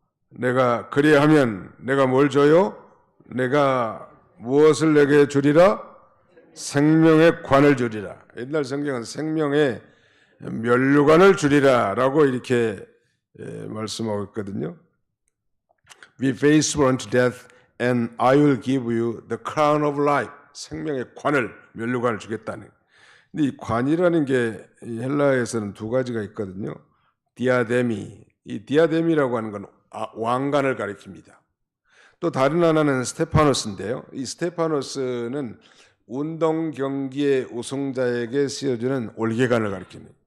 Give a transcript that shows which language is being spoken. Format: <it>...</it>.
<ko>내가 그리하면 내가 뭘 줘요? 내가 무엇을 내게 주리라? 생명의 관을 주리라. 옛날 성경은 생명의 면류관을 주리라 라고 이렇게 말씀하고 있거든요.</ko> <en>Be faithful unto death and I will give you the crown of life.</en> <ko>생명의 관을, 면류관을 주겠다는. 근데 이 관이라는 게 헬라에서는 두 가지가 있거든요. 디아데미. 이 디아데미라고 하는 건 왕관을 가리킵니다. 또 다른 하나는 스테파노스인데요. 이 스테파노스는 운동 경기의 우승자에게 씌워주는 올개관을 가리키는.</ko>